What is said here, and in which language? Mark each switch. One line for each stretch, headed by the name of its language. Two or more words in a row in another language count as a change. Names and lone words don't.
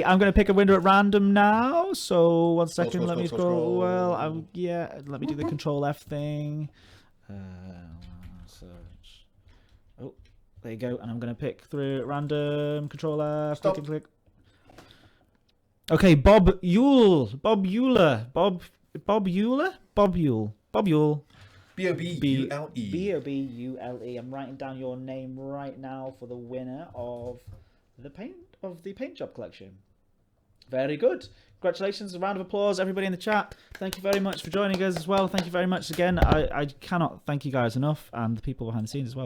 English: I'm going to pick a winner at random now. So 1 second. Let me scroll. Well, let me do the Control F thing. Search. Oh, there you go. And I'm going to pick through at random. Control F. Stop. Click. Okay, Bob Yule. Bob Yule. B-O-B-U-L-E. B-O-B-U-L-E. I'm writing down your name right now for the winner of the paint job collection. Very good. Congratulations. A round of applause, everybody in the chat. Thank you very much for joining us as well. Thank you very much again. I cannot thank you guys enough, and the people behind the scenes as well.